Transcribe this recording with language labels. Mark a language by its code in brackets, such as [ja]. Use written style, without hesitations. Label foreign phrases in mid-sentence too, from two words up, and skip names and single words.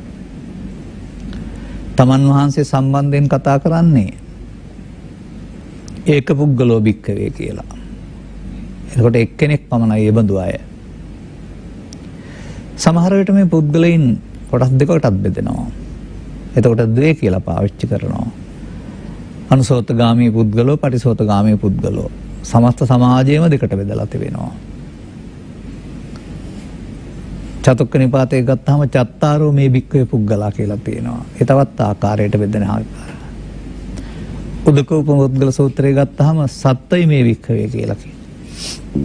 [si] තමන් වහන්සේ සම්බන්ධයෙන් කතා කරන්නේ [pi] ඒක පුද්ගලෝ භික්ඛවේ [si] කියලා. එතකොට එක්කෙනෙක් පමණයි ඒ බඳු අය. සමහර විට මේ පුද්ගලයන් කොටස් දෙකකටත් බෙදෙනවා. එතකොට ද්වේ කියලා පාවිච්චි කරනවා. [pi] අනුසෝතගාමී පුද්ගලෝ, පටිසෝතගාමී පුද්ගලෝ. [si] සමස්ත සමාජයේම දෙකට බෙදලා තිබෙනවා. [pi] චතුක්ක නිපාතේ [si] ගත්තාම [pi] චත්තාරෝ මේ භික්ඛවේ පුද්ගලා [si] කියලා තියෙනවා. ඒ තවත් ආකාරයකට බෙදෙන ආකාරය. උදකෝපමුද්ගල සූත්‍රය ගත්තාම [pi] සත්ත්වයි මේ භික්ඛවේ [si] කියලා කියනවා.